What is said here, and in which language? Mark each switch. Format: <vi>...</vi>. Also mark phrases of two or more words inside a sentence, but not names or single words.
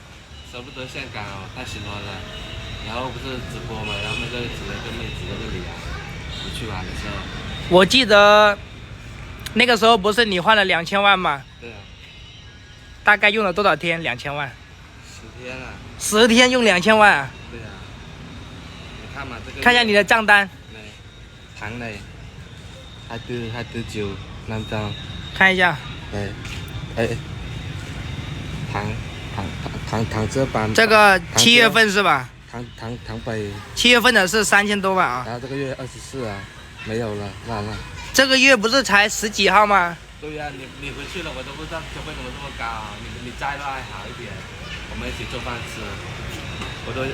<zh>舍不得岘港哦，太喜欢了。然后不是直播嘛，然后那个指了个妹子在这里啊，我去玩的时候。我记得那个时候不是你换了2000万吗？对啊。大概用了多少天？2000万 10天啊。 10天用2000万啊？对啊。你看嘛，这个。看一下你的账单。</zh> <vi>tháng này 24 triệu 500。</vi> <zh>看一下。</zh> <vi>tháng trước bán。</vi> <zh>这个7月份是吧？</zh> <vi>tháng 7。</vi> <zh>7月份的是3000多万啊。然后这个月24啊，没有了，完了。这个月不是才10几号吗？对呀、你回去了，我都不知道消费怎么这么高啊！你摘了还好一点，我们一起做饭吃，我都。</zh>